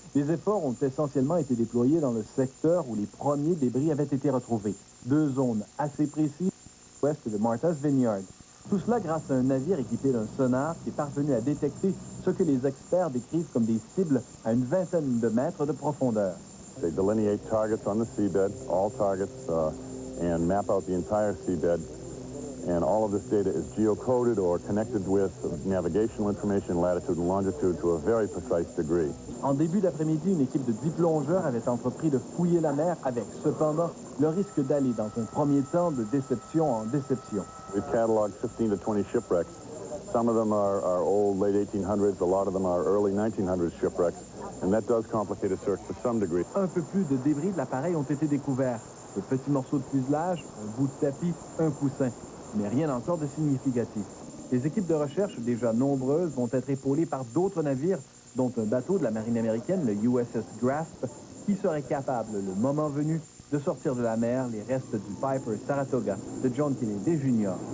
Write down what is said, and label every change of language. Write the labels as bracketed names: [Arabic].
[French] Les efforts ont essentiellement été déployés dans le secteur où les premiers débris avaient été retrouvés. 2 zones assez précises, ouest de Martha's Vineyard. Tout cela grâce à un navire équipé d'un sonar qui est parvenu à détecter ce que les experts décrivent comme des cibles à une vingtaine de mètres de profondeur. [English] They delineate targets on the seabed, all targets, and map out the entire seabed. And all of this data is geocoded or connected with navigational information, latitude and longitude to a very precise degree. [French] En début d'après-midi, une équipe de 10 plongeurs avait entrepris de fouiller la mer avec, cependant, le risque d'aller dans un premier temps de déception en déception. [English] We've cataloged 15 to 20 shipwrecks. Some of them are old, late 1800s. A lot of them are early 1900s shipwrecks. And that does complicate a search to some degree. [French] Un peu plus de débris de l'appareil ont été découverts. De petits morceaux de fuselage, un bout de tapis, un coussin. Mais rien encore de significatif. Les équipes de recherche, déjà nombreuses, vont être épaulées par d'autres navires, dont un bateau de la marine américaine, le USS Grasp, qui serait capable, le moment venu, de sortir de la mer les restes du Piper Saratoga de John Kennedy Jr.